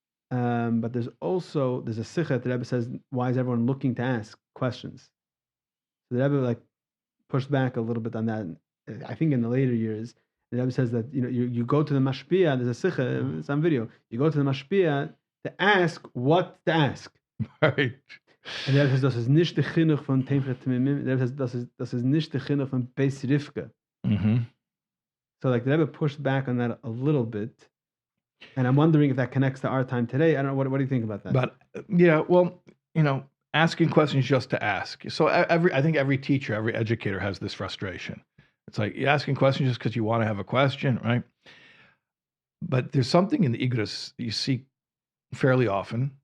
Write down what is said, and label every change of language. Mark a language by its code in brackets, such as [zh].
[en] But there's a Sikha, the Rebbe says, why is everyone looking to ask questions? So the Rebbe pushed back a little bit on that. I think in the later years, the Rebbe says that you go to the Mashpia, there's a Sikha, it's on video, you go to the Mashpia to ask what to ask. Right. And the Rebbe says, [yi] das ist nicht der Chinuch von Temchet Temimim. [en] The Rebbe says, [yi] das ist nicht der Chinuch von Beis Rivka. [en] Mm-hmm. So the Rebbe pushed back on that a little bit. And I'm wondering if that connects to our time today. I don't know. What do you think about that? But yeah, well, asking questions just to ask. So I think every teacher, every educator has this frustration. It's like you're asking questions just because you want to have a question, right? But there's something in the Igros you see fairly often.